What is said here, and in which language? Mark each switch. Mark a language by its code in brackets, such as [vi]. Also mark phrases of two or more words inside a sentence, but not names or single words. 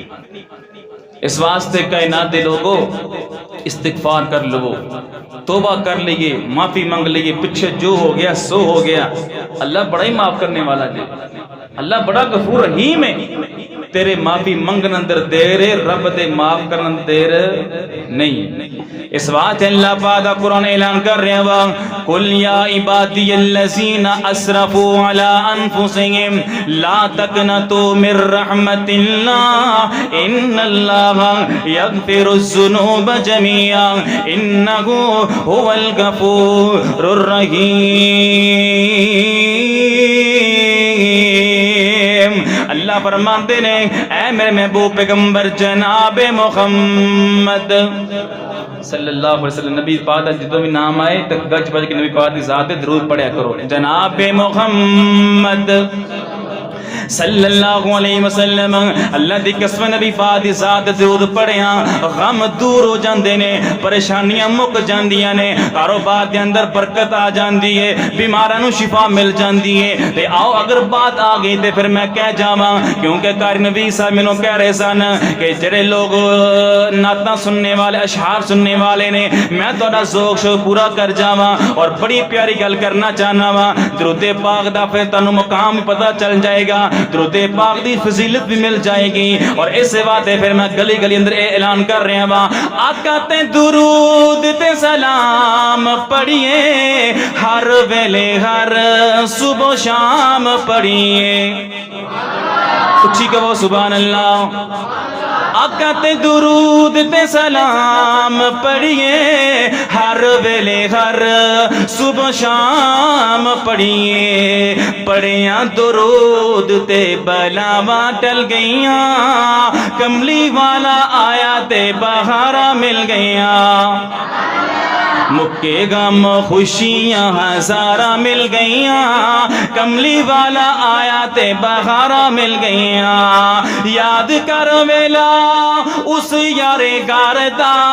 [pa] اس واسطے کائنات دے لوگوں استغفار کر لو، توبہ کر لیے، معافی مانگ لیے، پیچھے جو ہو گیا سو ہو گیا، اللہ بڑا ہی معاف کرنے والا جی، اللہ بڑا غفور رحیم ہے، تیرے معافی منگن اندر دیر ہے، رب دے معاف کرن اندر دیر نہیں۔ [ur] اس واسطے اللہ پاک قرآن اعلان کر رہے ہیں [ar] قل یا عبادی الذین اسرفوا علی انفسہم لا تقنطوا من رحمت اللہ ان اللہ یغفر الذنوب جميعا انہ هو الغفور الرحیم۔ [pa] اللہ فرماتے نے اے میرے محبوب پیغمبر جناب محمد [ar] صلی اللہ علیہ وسلم، [pa] نبی پاک کا جتنا بھی نام آئے تو گج بج کے نبی پاک کی ذات درود پڑھیا کرو، جناب محمد [ar] صلی اللہ علیہ وسلم۔ [pa] اللہ دی قسم نبی پاک دی ذات درود پڑھیا غم دور ہو جاندے نے، پریشانیاں مک جاندیاں نے، کاروبار دے اندر برکت آ جاندی ہے، بیماراں نوں شفا مل جاندی ہے۔ تے آؤ اگر بات آ گئی تے پھر میں کہہ جاواں، کیونکہ قاری نبی صاحب مینوں کہہ رہے سن کہ جڑے لوگ نعتاں سننے والے اشعار سننے والے نے، میں تہاڈا ذوق شوق پورا کر جاواں اور بڑی پیاری گل کرنا چاہنا وا، درود پاک دا پھر تانوں مقام پتہ چل جائے گا، درود پاک دی فضیلت بھی مل جائے گی۔ اور اس واسطے پھر میں گلی گلی اندر اے اعلان کر رہا ہاں، آقا تے درود تے سلام پڑھیے، ہر ویلے ہر صبح و شام پڑھیے، اچھی کہو [ar] سبحان اللہ۔ [pa] آقا تے درود تے سلام پڑھیے، ہر ویلے ہر صبح شام پڑھیے، پڑھیاں درود تے بلاواں ٹل گئیاں، کملی والا آیا تے بہارا مل گئیاں، مکے غم خوشیاں ہزارہ مل گئیاں، کملی والا آیا تے بہارا مل گئیاں، یاد کر ویلا اس یارے گاردا،